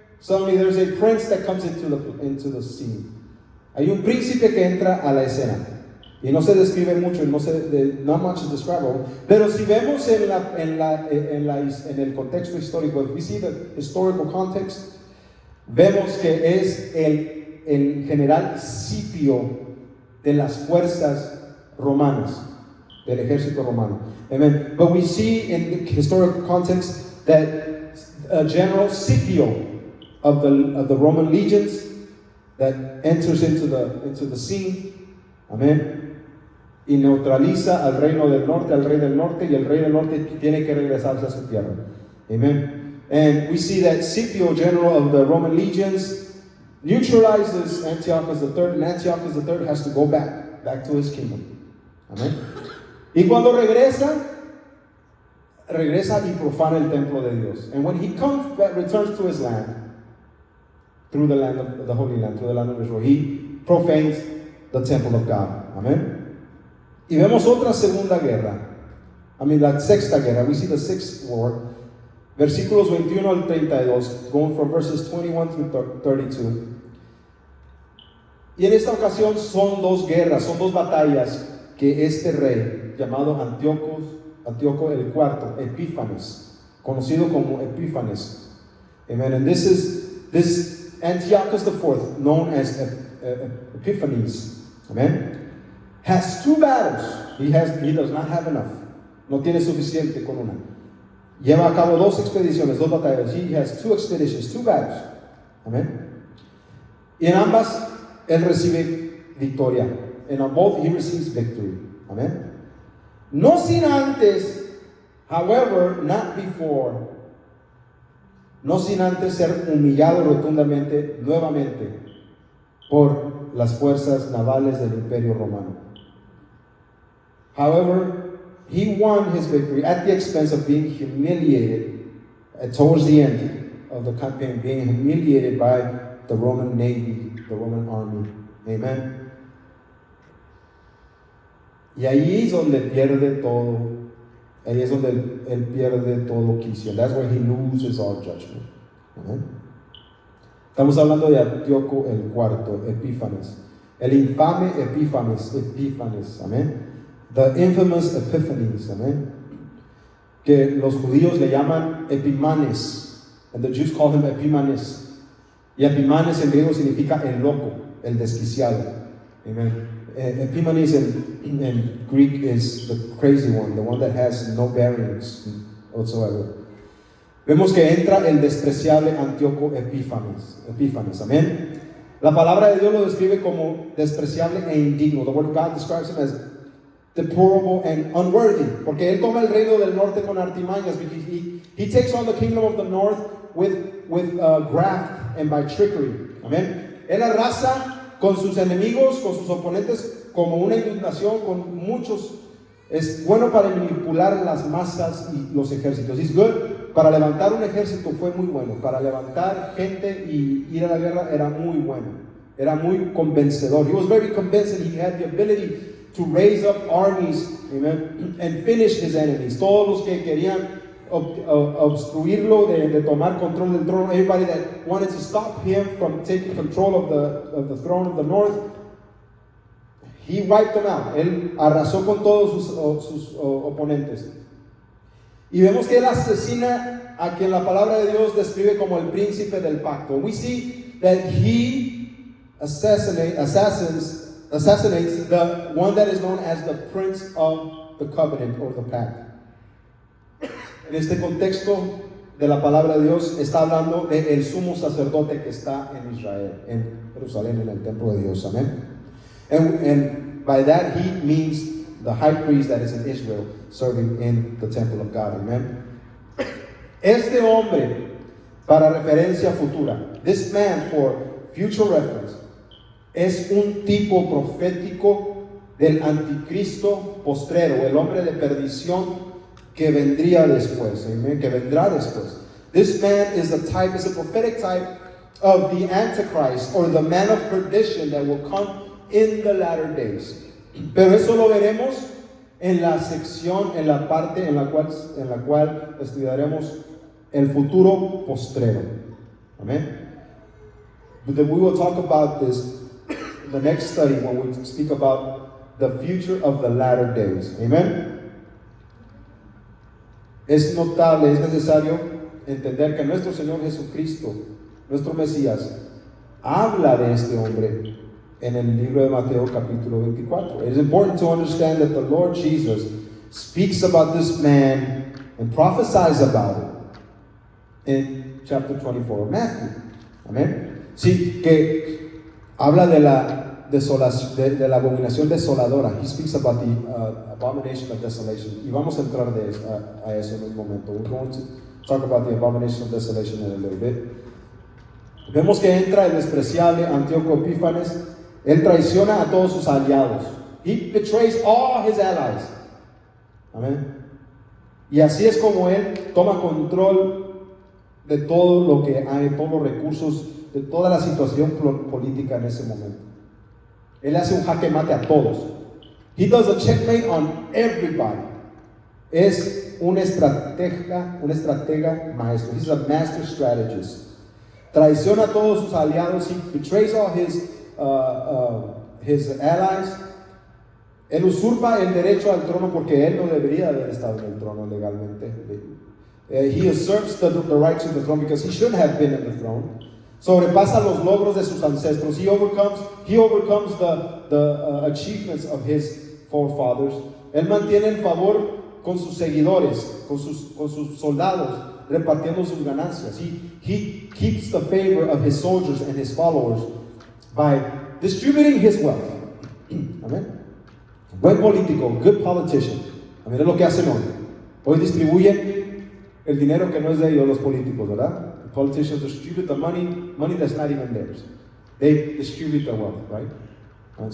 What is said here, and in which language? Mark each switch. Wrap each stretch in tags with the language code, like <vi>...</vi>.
<en>Suddenly there's a prince that comes into the scene.</en> <es>Hay un príncipe que entra a la escena. Y no se describe mucho,</es> <en>not much is describable.</en> <es>Pero si vemos en el contexto histórico,</es> <en>if we see the historical context,</en> <es>vemos que es el general Scipio de las fuerzas romanas, del ejército romano. Amen.</es> <en>But we see in the historical context that General Scipio of the Roman legions that enters into the scene. Amen.</en> <es>Y neutraliza al reino del norte, al rey del norte, y el rey del norte tiene que regresarse a su tierra. Amen.</es> <en>And we see that Scipio, general of the Roman legions, neutralizes Antiochus III, and Antiochus III has to go back to his kingdom. Amen.</en> <es>Y cuando regresa y profana el templo de Dios.</es> <en>And when he returns to his land, through the land of the Holy Land, through the land of Israel, he profanes the temple of God.</en> <es>Amen. Y vemos otra segunda guerra. La sexta guerra.</es> <en>We see the sixth war.</en> <es>Versículos 21 al 32,</es> <en>going from verses 21 through 32.</en> <es>Y en esta ocasión son dos guerras, son dos batallas que este rey, llamado Antíoco el cuarto, Epífanes, conocido como Epífanes. Amen.</es> <en>And this Antiochus IV, known as Epiphanes, amen, has two battles. He does not have enough.</en> <es>No tiene suficiente con una. Lleva a cabo dos expediciones, dos batallas.</es> <en>He has two expeditions, two battles. Amen.</en> <es>Y en ambas él recibe victoria.</es> <en>And on both he receives victory.</en> <es>Amen. No sin antes,</es> <en>however, not before,</en> <es>no sin antes ser humillado rotundamente nuevamente por las fuerzas navales del Imperio Romano.</es> <en>However, he won his victory at the expense of being humiliated towards the end of the campaign, being humiliated by the Roman Navy, the Roman army. Amen.</en> <es>Y ahí es donde pierde todo. Ahí es donde él pierde todo quicio.</es> <en>That's where he loses all judgment. Amén.</en> <es>Estamos hablando de Antíoco el cuarto, Epífanes. El infame Epífanes, amén.</es> <en>The infamous Epiphanes,</en> <es>amén. Que los judíos le llaman Epimanes,</es> <en>and the Jews call him Epimanes.</en> <es>Y Epimanes en griego significa el loco, el desquiciado. Amen.</es> <en>Epimanes in Greek is the crazy one, the one that has no bearings whatsoever.</en> <es>Vemos que entra el despreciable Antíoco Epífanes, amén. La palabra de Dios lo describe como despreciable e indigno.</es> <en>The word of God describes him as deplorable and unworthy,</en> <es>porque él toma el reino del norte con artimañas.</es> <en>He takes on the kingdom of the north with graft and by trickery. Amén.</en> <es>Él arrasa con sus enemigos, con sus oponentes, como una indignación, con muchos. Es bueno para manipular las masas y los ejércitos.</es> <en>He's good.</en> <es>Para levantar un ejército fue muy bueno. Para levantar gente y ir a la guerra era muy bueno. Era muy convencedor.</es> <en>He was very convincing. He had the ability to raise up armies, amen, and finish his enemies.</en> <es>Todos los que querían obstruirlo de tomar control del trono,</es> <en>everybody that wanted to stop him from taking control of the throne of the north, he wiped them out.</en> <es>Él arrasó con todos sus oponentes. Y vemos que él asesina a quien la palabra de Dios describe como el príncipe del pacto.</es> <en>We see that he assassinates the one that is known as the prince of the covenant or the pact.</en> <es>En este contexto de la palabra de Dios está hablando del sumo sacerdote que está en Israel, en Jerusalén, en el templo de Dios. Amén.</es> <en>And by that he means the high priest that is in Israel serving in the temple of God. Amen.</en> <es>Este hombre, para referencia futura,</es> <en>this man for future reference,</en> <es>es un tipo profético del anticristo postrero, el hombre de perdición que vendría después, amen, que vendrá después.</es> <en>This man is a prophetic type of the Antichrist, or the man of perdition that will come in the latter days.</en> <es>Pero eso lo veremos en la sección, en la parte en la cual estudiaremos el futuro postrero. Amen.</es> <en>But then we will talk about this in the next study when we speak about the future of the latter days. Amen.</en> <es>Es notable, es necesario entender que nuestro Señor Jesucristo, nuestro Mesías, habla de este hombre en el libro de Mateo capítulo 24.</es> <en>It is important to understand that the Lord Jesus speaks about this man and prophesies about it in chapter 24 of Matthew. Amén.</en> <es>Sí, que habla de la desolación, de la abominación desoladora.</es> <en>He speaks about the abomination of desolation.</en> <es>Y vamos a entrar a eso en un momento.</es> <en>We're going to talk about the abomination of desolation in a little bit.</en> <es>Vemos que entra el despreciable Antíoco Epífanes. Él traiciona a todos sus aliados.</es> <en>He betrays all his allies. Amén.</en> <es>Y así es como él toma control de todo lo que hay, todos los recursos, de toda la situación política en ese momento. Él hace un jaque mate a todos.</es> <en>He does a checkmate on everybody.</en> <es>Es un estratega maestro.</es> <en>He's a master strategist.</en> <es>Traiciona a todos sus aliados.</es> <en>He betrays all his allies.</en> <es>Él usurpa el derecho al trono porque él no debería haber estado en el trono legalmente.</es> <en>He usurps the right to the throne because he shouldn't have been in the throne.</en> <es>Sobrepasa los logros de sus ancestros.</es> <en>He overcomes the achievements of his forefathers.</en> <es>Él mantiene el favor con sus seguidores, con sus soldados, repartiendo sus ganancias.</es> <en>He keeps the favor of his soldiers and his followers by distributing his wealth.</en> <es>Amen. Buen político,</es> <en>good politician.</en> <es>Amén, es lo que hacen hoy. Hoy distribuyen el dinero que no es de ellos, los políticos, ¿verdad?</es> <en>The politicians distribute the money that's not even theirs. They distribute the wealth, right?</en>